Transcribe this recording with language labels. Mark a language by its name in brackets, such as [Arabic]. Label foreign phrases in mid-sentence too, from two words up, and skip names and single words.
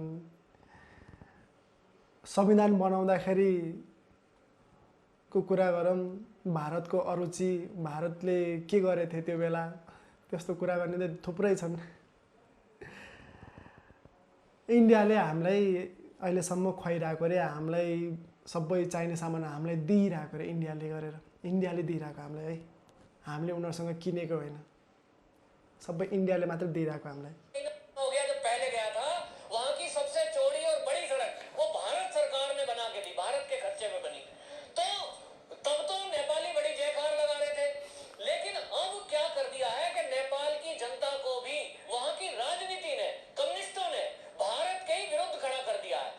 [Nepali] संविधान बनाउँदाखेरिको कुरा गरौँ, भारतको अरुचि, भारतले के गरेथे त्यो बेला, त्यस्तो कुरा गर्ने त थुप्रै छन्। इन्डियाले हामीलाई अहिलेसम्म खुवाइरहेको अरे हामीलाई सबै चाहिने सामान हामीलाई दिइरहेको अरे इन्डियाले दिइरहेको हामीलाई है, हामीले उनीहरूसँग किनेको होइन, सबै इन्डियाले मात्र दिइरहेको हामीलाई। [Hindi] हो गया जब पहले गया था, वहां की सबसे चौड़ी और बड़ी सड़क वो भारत सरकार ने बना के दी, भारत के खर्चे में बनी। तो तब तो नेपाली बड़ी जयकार लगा रहे थे, लेकिन अब क्या कर दिया है कि नेपाल की जनता को भी वहां की राजनीति ने, कम्युनिस्टों ने भारत के ही विरुद्ध खड़ा कर दिया है।